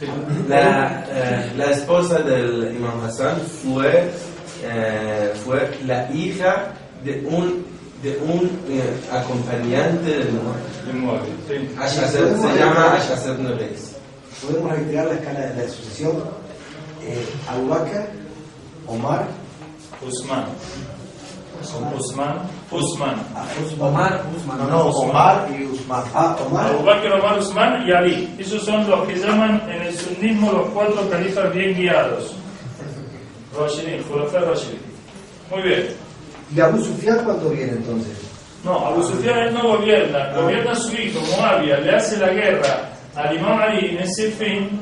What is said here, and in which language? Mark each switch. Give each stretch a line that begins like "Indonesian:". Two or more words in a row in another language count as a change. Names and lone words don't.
Spanish: La esposa del Imam Hassan fue la hija de un acompañante del Muavia. Sí. Se llama Ashaz ibn Qais. Podemos retirar la escala de la sucesión. Abu Bakr, Omar, Usman. Omar, Usman. No, Omar y Usman. Omar. Abu Bakr, Omar, Usman y Ali. Esos son los que llaman en el sunnismo los 4 califas bien guiados.
Arabic: راشدين، خلفاء راشدين.
Spanish: Muy bien. ¿Y Abu Sufyan cuándo viene entonces? No, Abu Sufyan no gobierna, gobierna su hijo, Muavia, le hace la guerra al Imam Ali en ese fin.